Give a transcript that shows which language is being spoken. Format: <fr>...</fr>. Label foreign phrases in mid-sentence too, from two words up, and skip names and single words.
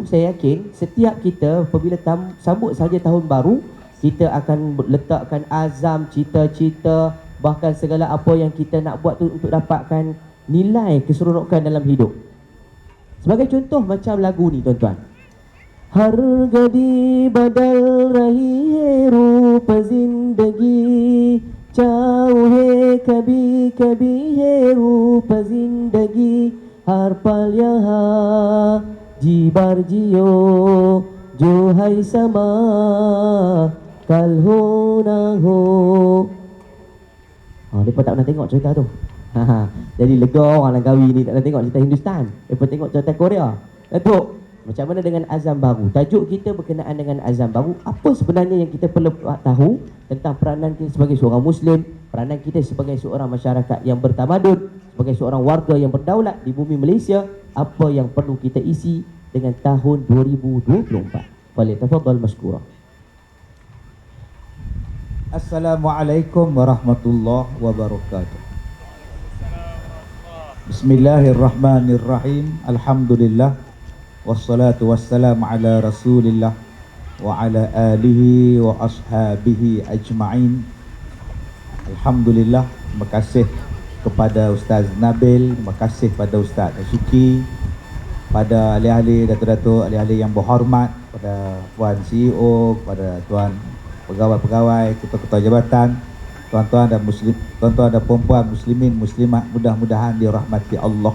<ms>Saya yakin setiap kita apabila sambut saja tahun baru, kita akan letakkan azam, cita-cita, bahkan segala apa yang kita nak buat tu untuk dapatkan nilai keseronokan dalam hidup. Sebagai contoh macam lagu ni tuan-tuan.</ms> <hi>हर घड़ी बदल रही है रूप जिंदगी, चाहे कभी कभी है रूप जिंदगी, हर पल यहाँ जी भर जियो जो है समा कल हो ना हो.</hi> <ms>Mereka tak pernah tengok cerita tu. Jadi lega orang Langkawi ni tak pernah tengok cerita Hindustan. Mereka tengok cerita Korea. Datuk, macam mana dengan azam baru? Tajuk kita berkenaan dengan azam baru. Apa sebenarnya yang kita perlu tahu tentang peranan kita sebagai seorang Muslim, peranan kita sebagai seorang masyarakat yang bertamadun, sebagai seorang warga yang berdaulat di bumi Malaysia? Apa yang perlu kita isi dengan tahun 2024?</ms> <ar>فليتفضل مشكورا. السلام عليكم ورحمة الله وبركاته. Bismillahirrahmanirrahim. Alhamdulillah. والصلاة والسلام على رسول الله وعلى آله وأصحابه أجمعين. Alhamdulillah.</ar> <ms>Terima kasih kepada Ustaz Nabil, terima kasih pada Ustaz Suki, pada ahli-ahli, datuk-datuk, ahli-ahli yang berhormat, pada Puan CEO, pada Tuan pegawai-pegawai, ketua-ketua jabatan, tuan-tuan dan puan-puan muslimin muslimat, mudah-mudahan dirahmati Allah.</ms>